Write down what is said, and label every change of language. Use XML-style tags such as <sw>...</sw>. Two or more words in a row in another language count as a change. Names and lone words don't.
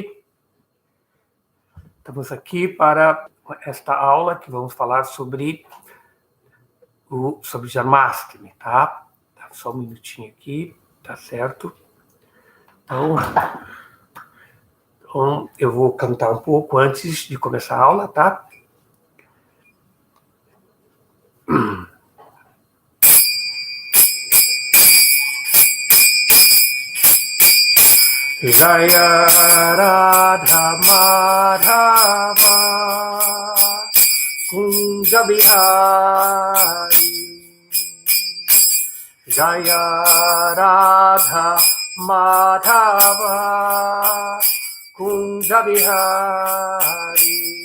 <pt>Estamos aqui para esta aula que vamos falar sobre Janmashtami, tá? Só um minutinho aqui, tá certo? Então, eu vou cantar um pouco antes de começar a aula, tá?</pt> <sa>जय राधा माधव कुञ्ज बिहारी जय राधा माधव कुञ्ज बिहारी</sa>